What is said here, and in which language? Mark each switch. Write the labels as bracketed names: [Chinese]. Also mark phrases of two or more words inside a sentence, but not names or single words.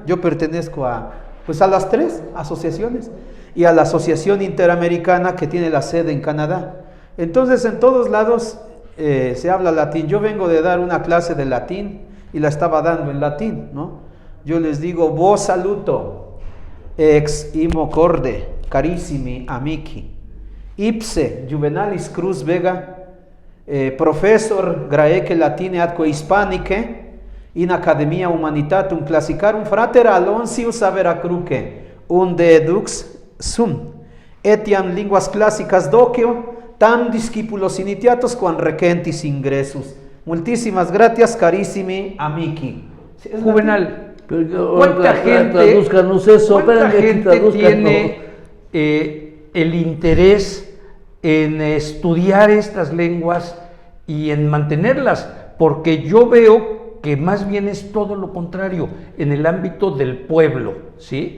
[Spanish] Yo pertenezco a las tres asociaciones, y a la Asociación Interamericana, que tiene la sede en Canadá. Entonces en todos lados se habla latín. Yo vengo de dar una clase de latín y la estaba dando en latín, ¿no? Yo les digo: [Latin] vos saluto ex imo corde carissimi amici ipse Juvenalis Cruz Vega professor graece latine atque hispanice in academia humanitatum classicarum frater Aloysius Averacruce unde edux sum etiam linguas clásicas docio tam discípulos initiatos quam recentis ingressus. [Spanish] Multísimas gracias, [Latin] carissimi amici. [Spanish] Juvenal, Pero, ¿cuánta gente, tradúzcanos eso, ¿cuánta espérame, gente tradúzcanos. tiene el interés en estudiar estas lenguas y en mantenerlas? Porque yo veo que más bien es todo lo contrario en el ámbito del pueblo, ¿sí?